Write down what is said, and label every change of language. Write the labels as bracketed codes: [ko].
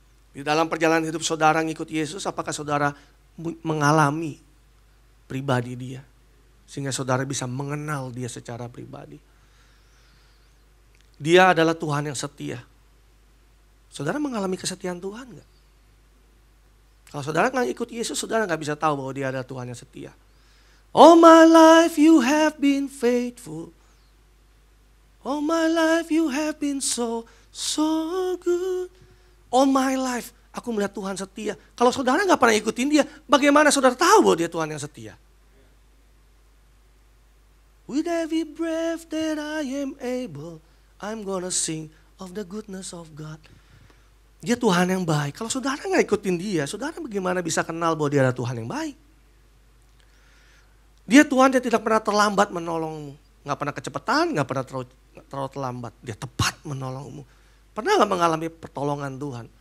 [id] Di dalam perjalanan hidup saudara ngikut Yesus, apakah saudara mengalami pribadi dia? Sehingga saudara bisa mengenal dia secara pribadi. Dia adalah Tuhan yang setia. Saudara mengalami kesetiaan Tuhan gak? Kalau saudara gak ikut Yesus, saudara gak bisa tahu bahwa dia adalah Tuhan yang setia. [en] "All my life you have been faithful. All my life you have been so good. All my life [id] aku melihat Tuhan setia." Kalau saudara gak pernah ikutin dia, bagaimana saudara tahu bahwa dia Tuhan yang setia? [en] "With every breath that I am able, I'm gonna sing of the goodness of God." [id] Dia Tuhan yang baik. Kalau saudara gak ikutin dia, saudara bagaimana bisa kenal bahwa dia adalah Tuhan yang baik? Dia Tuhan yang tidak pernah terlambat menolongmu. Gak pernah kecepatan, gak pernah terlalu terlambat. Dia tepat menolongmu. Pernah gak mengalami pertolongan Tuhan?